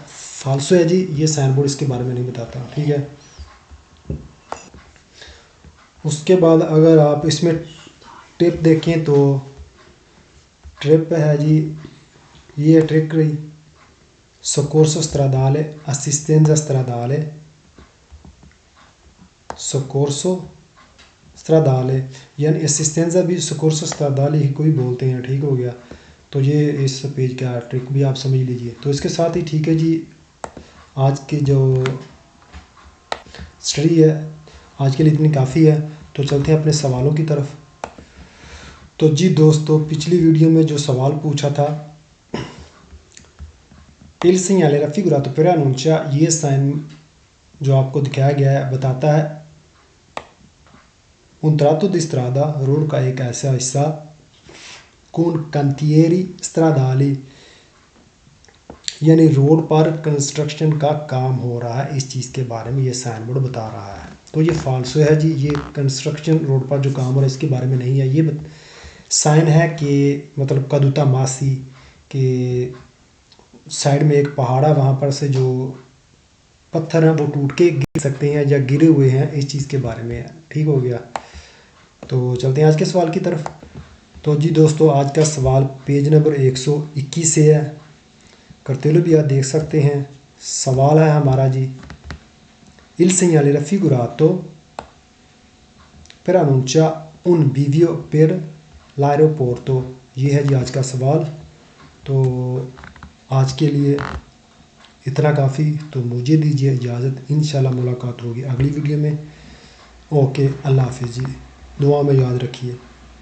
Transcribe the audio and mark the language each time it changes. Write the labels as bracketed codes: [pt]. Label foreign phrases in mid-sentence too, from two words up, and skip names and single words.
[hi] फाल्सो है जी, ये साइन बोर्ड इसके बारे में नहीं बताता, ठीक है। उसके बाद अगर आप इसमें टिप देखें तो ट्रिप है जी, ये ट्रिक रही, [it] soccorso stradale, assistenza stradale, soccorso stradale, [hi] यानी असिस्टेंजा भी [it] soccorso stradale [hi] ही कोई बोलते हैं, ठीक हो गया। तो ये इस पेज का ट्रिक भी आप समझ लीजिए। तो इसके साथ ही ठीक है जी, आज की जो स्टडी है आज के लिए इतनी काफ़ी है। तो चलते हैं अपने सवालों की तरफ। तो जी दोस्तों, पिछली वीडियो में जो सवाल पूछा था, [it] il segnale raffigurato preannuncia, [hi] ये साइन जो आपको दिखाया गया है बताता है [it] un tratto di strada, [hi] रोड का एक ऐसा हिस्सा, [it] con cantieri stradali, [hi] यानी रोड पर कंस्ट्रक्शन का काम हो रहा है, इस चीज़ के बारे में ये साइन बोर्ड बता रहा है। तो ये फाल्सो है जी, ये कंस्ट्रक्शन रोड पर जो काम हो रहा है इसके बारे में नहीं है। ये साइन है कि मतलब [it] caduta massi [hi] के साइड में एक पहाड़ है, वहाँ पर से जो पत्थर हैं वो टूट के गिर सकते हैं या गिरे हुए हैं, इस चीज़ के बारे में है, ठीक हो गया। तो चलते हैं आज के सवाल की तरफ। तो जी दोस्तों, आज का सवाल पेज नंबर 121 से है, करते हुए भी आप देख सकते हैं। सवाल है हमारा जी, [it] il segnale raffigurato preannuncia un bivio per l'aeroporto, [hi] ये है जी आज का सवाल। तो आज के लिए इतना काफ़ी, तो मुझे दीजिए इजाज़त, इंशाल्लाह मुलाकात होगी अगली वीडियो में। ओके, अल्लाह हाफिज़ जी, दुआ में याद रखिए।